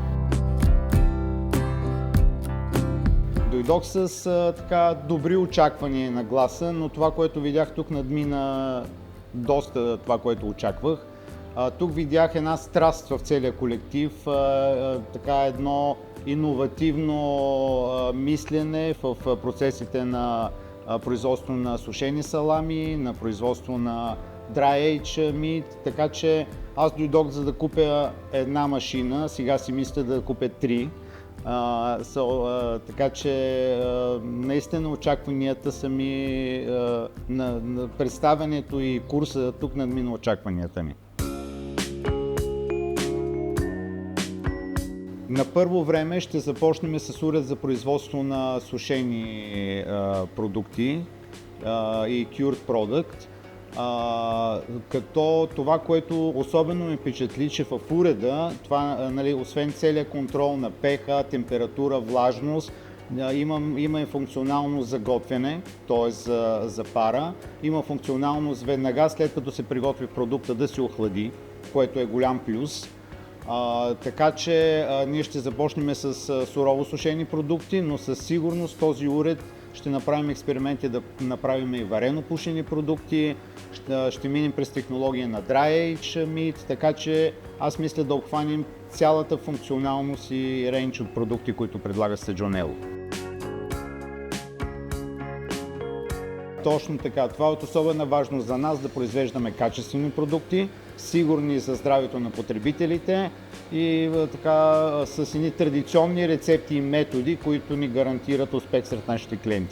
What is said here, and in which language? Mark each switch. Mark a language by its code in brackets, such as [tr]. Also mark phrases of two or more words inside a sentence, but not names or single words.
[bg] Дойдох с добри очаквания на гласа, но това, което видях тук, надмина доста това, което очаквах. Тук видях една страст в целия колектив, едно иновативно мислене в процесите на производство на сушени салами, на производство на [en] dry age meat, [bg] така че аз дойдох за да купя една машина, сега си мисля да купя три. Така че наистина очакванията са ми на представянето и курса тук надмина очакванията ми. На първо време ще започнем с уред за производство на сушени продукти и [en] cured product. [bg] Като това, което особено ме впечатли, че в уреда, освен целият контрол на pH, температура, влажност, има и функционалност за готвене, т.е. за пара, има функционалност веднага след като се приготви продукта да се охлади, което е голям плюс. Така че ние ще започнем с сурово сушени продукти, но със сигурност този уред ще направим експерименти да направим и варено пушени продукти, ще минем през технология на [en] dry age meat, [bg] така че аз мисля да обхванем цялата функционалност и рейндж от продукти, които предлага Стаджонело. Точно така, това е от особена важност за нас да произвеждаме качествени продукти, сигурни за здравето на потребителите и с едни традиционни рецепти и методи, които ни гарантират успех сред нашите клиенти.